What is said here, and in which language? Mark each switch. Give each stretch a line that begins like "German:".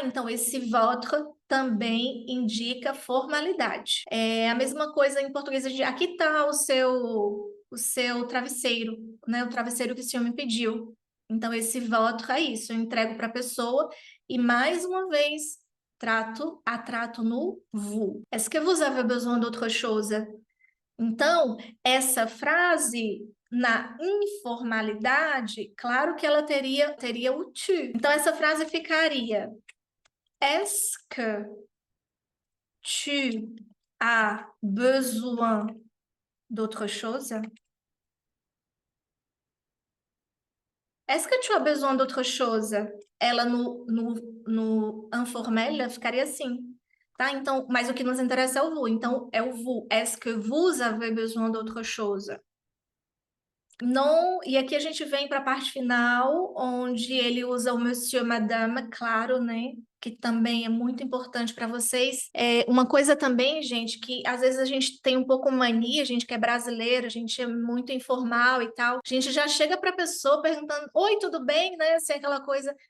Portuguese: Então, esse votre também indica formalidade. É a mesma coisa em português. Aqui está o seu travesseiro, né? O travesseiro que o senhor me pediu. Então, esse votre é isso. Eu entrego para a pessoa e, mais uma vez, a trato no vous.
French: Est-ce que vous avez besoin d'autre chose?
Portuguese: Então, essa frase na informalidade, claro que ela teria o tu. Então, essa frase ficaria:
French: Est-ce que tu as besoin d'autre chose? Est-ce que tu as besoin d'autre chose?
Portuguese: Ela no informel ficaria assim, tá? Então, mas o que nos interessa é o vous. Então, é o vous.
French: Est-ce que vous avez besoin d'autre chose?
Portuguese: Não, e aqui a gente vem para a parte final, onde ele usa o monsieur, madame, claro, né? Que também é muito importante para vocês. Uma coisa também, gente, que às vezes a gente tem um pouco mania, a gente que é brasileiro, a gente é muito informal e tal. A gente já chega para a pessoa perguntando: Oi, tudo bem, né? Assim, aquela coisa.